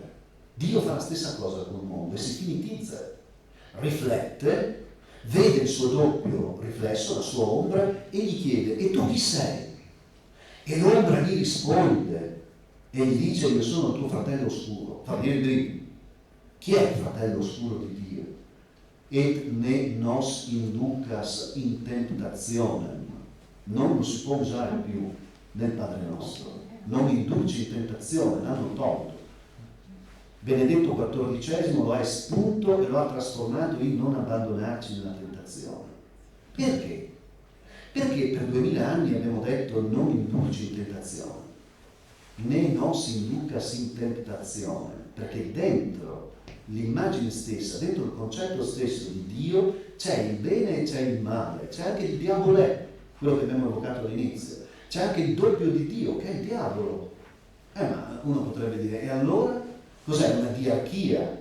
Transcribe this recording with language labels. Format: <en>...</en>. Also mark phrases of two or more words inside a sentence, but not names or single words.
<it>Dio fa la stessa cosa col mondo e si finitizza, riflette, vede il suo doppio riflesso, la sua ombra, e gli chiede: e tu chi sei? E l'ombra gli risponde e gli dice: io sono tuo fratello oscuro. Fa venire il brivido. Chi è il fratello oscuro di Dio?</it> <la>Et ne nos inducas in tentationem.</la> <it>Non lo si può usare più nel Padre nostro. Non induci in tentazione, l'hanno tolto. Benedetto XIV lo ha espunto e lo ha trasformato in non abbandonarci nella tentazione. Perché? Perché per 2000 anni abbiamo detto non indulgi in tentazione,</it> <la>né nos inducas</la> <it>in tentazione, perché dentro l'immagine stessa, dentro il concetto stesso di Dio c'è il bene e c'è il male, c'è anche il diabolè, quello che abbiamo evocato all'inizio, c'è anche il doppio di Dio che è il diavolo. Ma uno potrebbe dire, e allora cos'è una diarchia?</it>